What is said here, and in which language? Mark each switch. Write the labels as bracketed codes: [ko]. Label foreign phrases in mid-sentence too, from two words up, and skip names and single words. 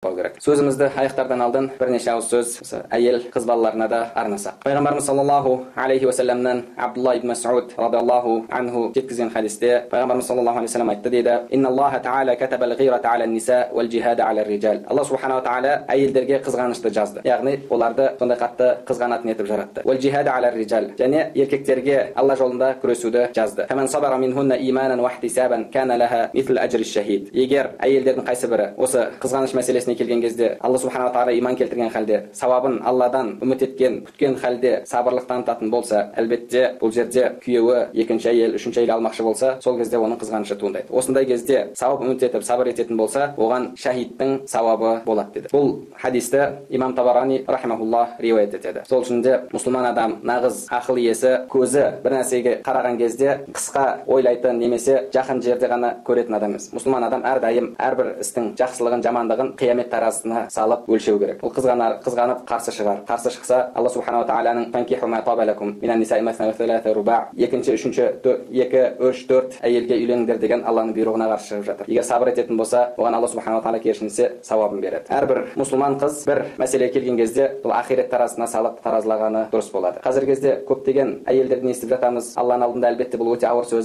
[kk] керек. Сөзімізді аяқтардан алдын бірнеше ауыз сөз әйел қыз балаларына да арнасақ. [ar] Пайғамбарымыз صلى الله عليه وسلم Абдулла ибн Мас'уд رضي الله عنه [kk] жеткізген хадисте пайғамбарымыз [ar] صلى الله عليه وسلم [kk] айтты дейді: [ar] "إن الله تعالى كتب الغيرة على النساء والجهاد على الرجال." [kk] Алла [ar] سبحانه وتعالى [kk] әйелдерге қызғанышты жазды. Яғни оларды сондай қатты қызғанатын етіп жаратты. [ar] والجهاد على الرجال, [kk] және еркектерге Алла жолында күресуді жазды. [ar] فمن صبر منهن إيمانا واحتسابا كان لها مثل أجر شهيد. [kk] Егер әйелдердің қайсы бірі осы қызғаныш мәселесіне келген кезде Алла [ar] سبحانه وتعالى [kk] иман келтірген халде, сауабын Алладан үміт еткен, күткен халде сабырлық танытатын болса, әлбетте бұл жерде күйеуі екінші әйел, үшінші әйел алмақшы болса, сол кезде оның қызғанышы туындайды. Осындай кезде сауап үміт етіп сабыр ететін болса, оған шахидтің сауабы болады деді. Бұл хадисті имам Табарани рахимахуллах риуаят етеді. Сол үшін де мұсылман адам нағыз ақыл иесі, көзі бір нәрсеге қараған кезде қысқа ойлайтын немесе жақын жерде ғана көретін адам емес. Мұсылман адам әрдайым әрбір істің жақсылығын, жамандығын қиямет таразысына салып өлшеу керек. Ол қызғанып қарсы шығар. Қарсы шықса, Алла [ar] سبحانه وتعالى "فانكحوا ما طاب لكم من النساء مثنى وثلاث ورباع", [kk] екінші, үшінші, 2, 3, 4 әйелге үйлеңдер деген Алланың бұйрығына қарсы шығып жатыр. Егер сабыр ететін болса, оған Алла [ar] سبحانه وتعالى [kk] керісінше сауабын береді. Әрбір мұсылман қыз бір мәселеге келген кезде бұл ақирет таразысына салып таразылағаны дұрыс болады. Қазіргі кезде көптеген әйелдерден естіп жатамыз. Алланың алдында әлбетте бұл өте ауыр сөз.